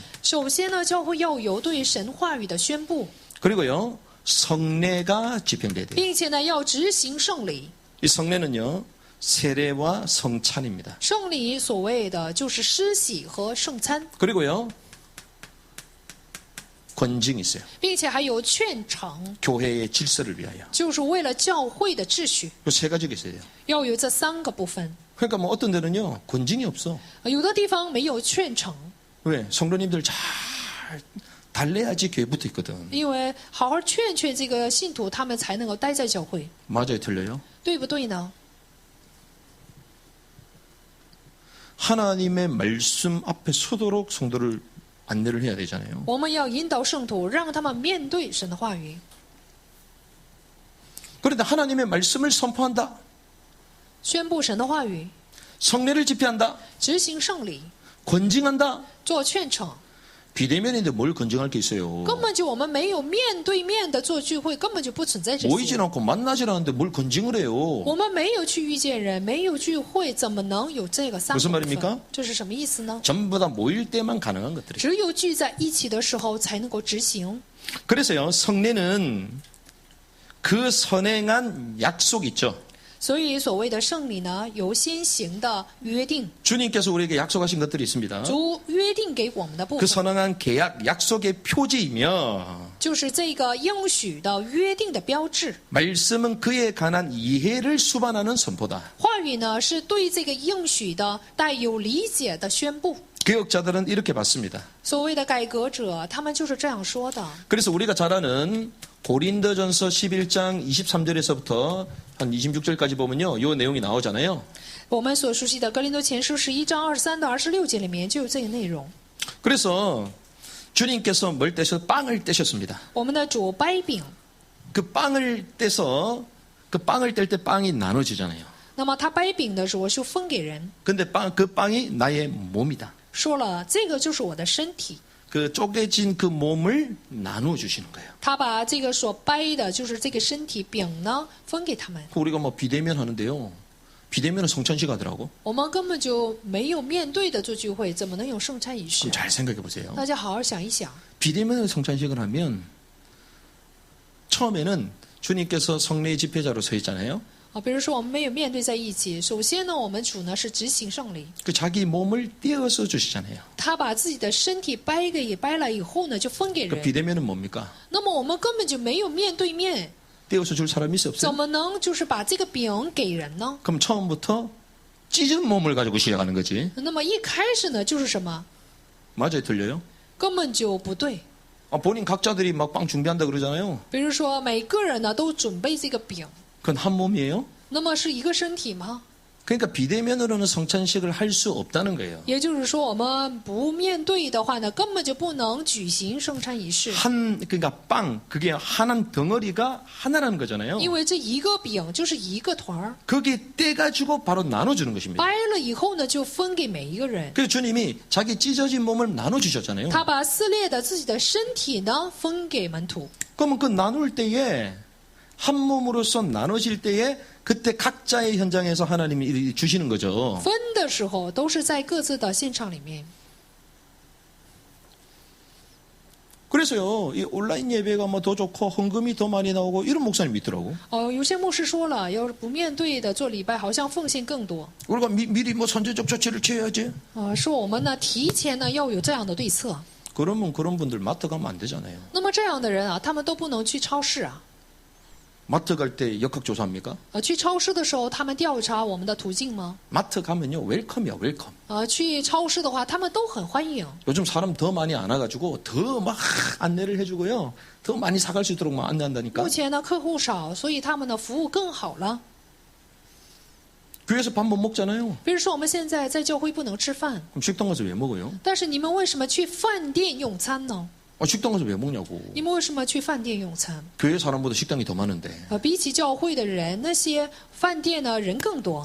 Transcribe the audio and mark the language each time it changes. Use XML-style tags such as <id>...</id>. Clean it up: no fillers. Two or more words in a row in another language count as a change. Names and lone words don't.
<zh>首先呢，教会要有对神话语的宣布，</zh> <ko>그리고요, 성례가 집행돼야 돼요.</ko> <zh>并且呢要执行圣礼。</zh> <ko>이 성례는요, 세례와 성찬입니다.</ko> <zh>圣礼所谓的就是施洗和圣餐，</zh> <ko>그리고요, 권징이 있어요.</ko> <zh>并且还有劝惩，</zh> <ko>교회의 질서를 위하여.</ko> <zh>就是为了教会的秩序，</zh> <ko>이 3가지가 있어야 돼요.</ko> <zh>要有这3个部分。</zh> <ko>그러니까 뭐 어떤 데는요, 권징이 없어.</ko> <zh>有的地方没有劝惩，</zh> <ko>왜? 성도님들 잘 달래야지 교회 붙어 있거든.</ko> <zh>因为好好劝这个信徒，他们才能够待在教会，</zh> <ko>맞아요, 틀려요?</ko> <zh>对不对呢？</zh> <ko>하나님의 말씀 앞에 서도록 성도를 안내를 해야 되잖아요.</ko> <zh>我们要引导圣徒，让他们面对神的话语。</zh> <ko>그런데 하나님의 말씀을 선포한다.</ko> <zh>宣布神的话语，</zh> <ko>성례를 집회한다.</ko> <zh>执行圣礼，</zh> <ko>권징한다.</ko> <zh>做劝惩，</zh> <ko>비대면인데 뭘 권징할 게 있어요.</ko> <zh>根本就我们没有面对面的做聚会，根本就不存在这些。</zh> <ko>모이질 않고 만나질 않는데 뭘 권징을 해요.</ko> <zh>我们没有去遇见人，没有聚会，怎么能有这个3</zh> <ko>무슨</ko> <zh>个</zh> <ko>말입니까</ko> <zh>部分？这是什么意思呢？</zh> <ko>전부 다 모일 때만 가능한 것들이에요.</ko> <zh>只有聚在一起的时候才能够执行。</zh> <ko>그래서요, 성례는 그 선행한 약속 있죠.</ko> <zh>所以所谓的圣礼呢，有先行的约定，</zh> <ko>주님께서 우리에게 약속하신 것들이 있습니다.</ko> <zh>主约定给我们的部</zh> <ko>그</ko> <zh>分，</zh> <ko>선행한 계약, 약속의 표지이며</ko> <zh>就是这个应许的约定的标志。</zh> <ko>말씀은 그에 관한 이해를 수반하는 선포다.</ko> <zh>话语呢，是对这个应许的带有理解的宣布。</zh> <ko>개혁자들은 이렇게 봤습니다.</ko> <zh>所谓的改革者，他们就是这样说的。</zh> <ko>그래서 우리가 잘 아는 고린도전서 11장 23절에서부터 한 26절까지 보면요, 이 내용이 나오잖아요.</ko> <zh>我们所熟悉的《哥林多前书》11章23到26节里面就有这个内容。</zh> <ko>그래서 주님께서 뭘 떼셔? 빵을 떼셨습니다.</ko> <zh>我们的主掰饼，</zh> <ko>그 빵을 떼서 그 빵을 뗄 때 빵이 나눠지잖아요.</ko> <zh>那么他掰饼的时候就分给人，</zh> <ko>근데 그 빵이 나의 몸이다.</ko> <zh>说了这个就是我的身体。</zh> <ko>그 쪼개진 그 몸을 나누어 주시는 거예요.</ko> <zh>他把这个所掰的，就是这个身体饼呢，分给他们。</zh> <ko>우리가 뭐 비대면 하는데요. 비대면은 성찬식 하더라고.</ko> <zh>我们根本就没有面对的做聚会，怎么能有圣餐仪式</zh> <ko>그럼 ？ 잘 생각해 보세요.</ko> <zh>大家好好想一想。</zh> <ko>비대면으로 성찬식을 하면 처음에는 주님께서 성례 집회자로 서 있잖아요.</ko> <zh>比如说我们没有面对在一起，首先呢，我们主呢是执行圣礼，</zh> <ko>그 자기 몸을 떼어서 주시잖아요.</ko> <zh>他把自己的身体掰了以后呢，就分给</zh> <ko>그</ko> <zh>人。</zh> <ko>비대면은 뭡니까?</ko> <zh>那么我们根本就没有面对面，</zh> <ko>떼어서 줄 사람이 있어</ko> <zh>怎</zh> <ko>없어요?</ko> <zh>么能就是把这个饼给人呢？</zh> <ko>그럼 처음부터 찢은 몸을 가지고 시작하는 거지.</ko> <zh>那么一开始呢，就是什么？</zh> <ko>맞아요, 들려요?</ko> <zh>根本就不对。</zh> <ko>본인 각자들이 막 빵 준비한다 그러잖아요.</ko> <zh>比如说每个人呢都准备这个饼，</zh> <ko>그건 한 몸이에요?</ko> <zh>那么是一个身体吗？</zh> <ko>그러니까 비대면으로는 성찬식을 할 수 없다는 거예요.</ko> <zh>也就是说，我们不面对的话呢，根本就不能举行圣餐仪式。</zh> <ko>그러니까 빵 그게 하나는 덩어리가 하나라는 거잖아요.</ko> <zh>因为这一个饼就是一个团儿，</zh> <ko>거기에 떼가지고 바로 나눠주는 것입니다.</ko> <zh>掰了以后呢，就分给每一个人。</zh> <ko>그래서 주님이 자기 찢어진 몸을 나눠주셨잖아요.</ko> <zh>他把撕裂的自己的身体呢，分给门徒。</zh> <ko>그러면 그 나눌 때에 한 몸으로서 나눠질 때에 그때 각자의 현장에서 하나님이 주시는 거죠.</ko> <zh>分的时候都是在各自的现场里面。</zh> <ko>그래서요, 이 온라인 예배가 뭐 더 좋고 헌금이 더 많이 나오고 이런 목사님 있더라고.</ko> <zh>有些牧师说了，要是不面对的做礼拜，好像奉献更多。</zh> <ko>우리가 미리 뭐 선제적 조치를 취해야지.</ko> <zh>说我们呢提前呢要有这样的对策。</zh> <ko>그러면 그런 분들 마트 가면 안 되잖아요.</ko> <zh>那么这样的人啊，他们都不能去超市啊。</zh> <ko>마트 갈 때 역학조사합니까?</ko> <zh>去超市的时候，他们调查我们的途径吗？</zh> <ko>마트 가면요, 웰컴이야, 웰컴.</ko> <zh>去超市的话，他们都很欢迎。</zh> <ko>요즘 사람 더 많이 안 와가지고 더 막 안내를 해주고요. 더 많이 사갈 수 있도록 막 안내한다니까.</ko> <zh>目前呢客户少，所以他们的服务更好了。</zh> <ko>교회에서 밥 못 먹잖아요.</ko> <zh>比如说我们现在在教会不能吃饭，</zh> <ko>그럼 식당 가서 왜 먹어요?</ko> <zh>但是你们为什么去饭店用餐呢？</zh> <ko>식당 가서 왜 먹냐고.</ko> <zh>你们为什么去饭店用餐？</zh> <ko>교회 사람보다 식당이 더 많은데.</ko> <zh>比起教会的人，那些饭店呢人更多。</zh>